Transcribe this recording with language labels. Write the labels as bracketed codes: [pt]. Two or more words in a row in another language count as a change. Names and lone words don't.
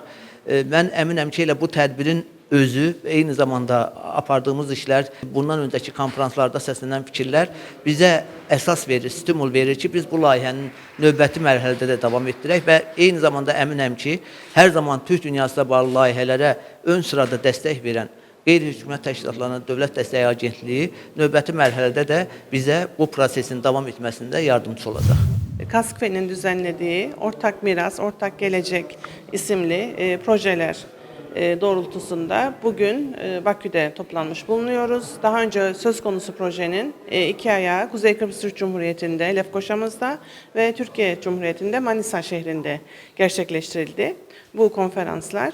[az] Mən əminəm ki, elə bu tədbirin özü, eyni zamanda apardığımız işlər, bundan öncəki konferanslarda səslənən fikirlər bizə əsas verir, stimul verir ki, biz bu layihənin növbəti mərhələdə də davam etdirək və eyni zamanda əminəm ki, hər zaman Türk dünyasına bağlı layihələrə ön sırada dəstək verən qeyri-hökumət təşkilatlarına Dövlət Dəstəyi Agentliyi növbəti mərhələdə də bizə bu prosesin davam etməsində yardımcı olacaq. [tr] KASKVE'nin düzenlediği Ortak Miras, Ortak Gelecek isimli projeler doğrultusunda bugün Bakü'de toplanmış bulunuyoruz. Daha önce söz konusu projenin 2 ayağı Kuzey Kıbrıs Türk Cumhuriyeti'nde Lefkoşa'mızda ve Türkiye Cumhuriyeti'nde Manisa şehrinde gerçekleştirildi bu konferanslar.